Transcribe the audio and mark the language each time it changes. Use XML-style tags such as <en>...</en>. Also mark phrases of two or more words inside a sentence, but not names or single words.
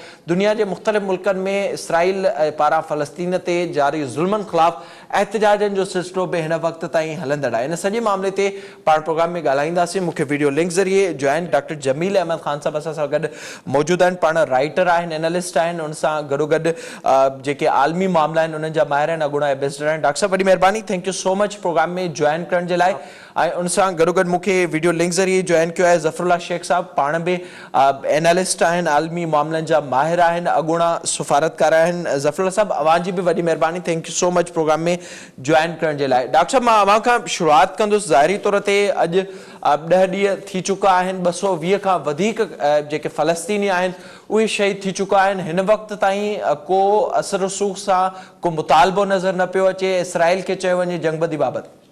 <sd>दुनिया जे मुख़्तलिफ़ मुल्कनि में इसराइल पारां फ़लस्तीन ते जारी ज़ुल्मनि ख़िलाफ़ एहतजाजनि जो सिलसिलो बि हिन वक़्त ताईं हलंदड़ आहे। इन सॼे मामले ते पाण प्रोग्राम में ॻाल्हाईंदासीं। मूंखे</sd> <en>video link</en> <sd>ज़रिए जॉइन डॉक्टर जमील अहमद ख़ान साहब असां सां गॾु मौजूदु आहिनि। पाण राइटर आहिनि, एनालिस्ट आहिनि, उन सां गॾोगॾु जेके आलमी मामला आहिनि उन्हनि जा माहिर आहिनि, अॻूणा एम्बेसडर आहिनि। डॉक्टर साहब वॾी महिरबानी,</sd> <en>thank you so much</en> <sd>प्रोग्राम में जॉइन करण जे लाइ। ऐं उन सां गॾोगॾु मूंखे</sd> <en>video link</en> <sd>ज़रिए जॉइन कयो आहे ज़फ़रुल्लाह शेख साहब, पाण बि एनालिस्ट आहिनि, आलमी मामलनि जा माहिर आहिनि, अॻूणा सफ़ारतकार आहिनि। ज़फ़रुल्लाह साहब, अवां जी बि वॾी महिरबानी,</sd> <en>thank you so much</en> <sd>प्रोग्राम में जॉइन करण जे लाइ। डॉक्टर साहब, मां अवां खां शुरूआत कंदुसि। ज़ाहिरी तौर ते अॼु 10 ॾींहं थी चुका आहिनि, 220 खां वधीक जेके फ़लस्तीनी आहिनि उहे शहीद थी चुका आहिनि। हिन वक़्त ताईं को असर रसूख़ सां को मुतालबो नज़र न पियो अचे इसराइल खे चयो वञे जंगबंदी बाबति।</sd>